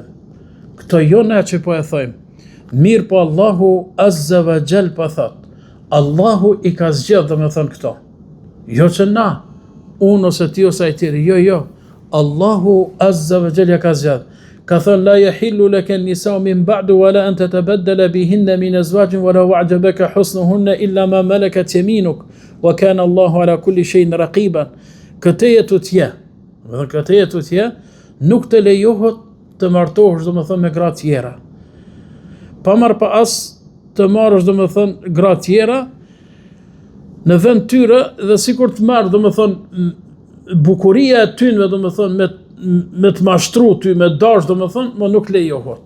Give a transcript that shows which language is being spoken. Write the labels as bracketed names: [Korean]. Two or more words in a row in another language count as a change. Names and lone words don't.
[Albanian] Këto jo na që po e thojmë. Mirë po [Arabic] الله عز وجل [Albanian] po thot. Allahu I ka zgjedhë domethënë këto. Jo që na, unë ose ti ose ai tjetri, jo. [Arabic] الله عز وجل [Albanian] ja ka zgjedhë. Ka thënë [Arabic] لا يحل لك النساء من بعد ولا أن تبدل بهن من أزواج ولو أعجبك حسنهن إلا ما ملكت يمينك وكان الله على كل شيء رقيبا. [Albanian] Këtë jetë tje, nuk të lejohet të martohesh domethënë me gra tjera. Pa marrë pa as të marrësh domethënë gra tjera në vend tyre dhe sikur të marrë domethënë bukuria e tyre domethënë me të mashtru ty, me dash domethënë, më nuk lejohet.